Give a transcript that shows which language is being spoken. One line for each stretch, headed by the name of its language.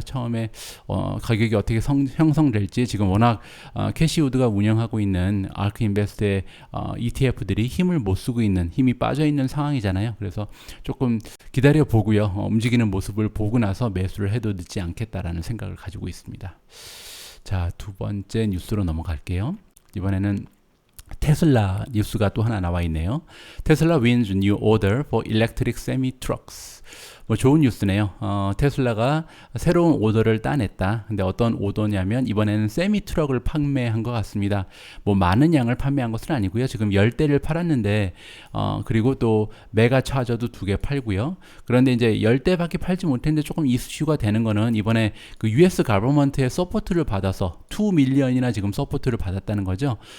Korean: 처음에 가격이 어떻게 형성될지 지금 워낙 캐시우드가 운영하고 있는 아크인베스트의 ETF들이 힘을 못 쓰고 있는, 힘이 빠져 있는 상황이잖아요. 그래서 조금 기다려 보고요. 움직이는 모습을 보고 나서 매수를 해도 늦지 않겠다라는 생각을 가지고 있습니다. 자, 두 번째 뉴스로 넘어갈게요. 이번에는 테슬라 뉴스가 또 하나 나와 있네요.
English: 테슬라 wins new order for electric semi-trucks.
Korean: 뭐 좋은 뉴스네요. 테슬라가 새로운 오더를 따냈다. 근데 어떤 오더냐면 이번에는 세미 트럭을 판매한 것 같습니다. 뭐 많은 양을 판매한 것은 아니고요. 지금 10대를 팔았는데 그리고 또 메가 차저도 2개 팔고요. 그런데 이제 10대밖에 팔지 못했는데 조금 이슈가 되는 거는 이번에 그 US 가버먼트의 서포트를 받아서 2 밀리언이나 지금 서포트를 받았다는 거죠.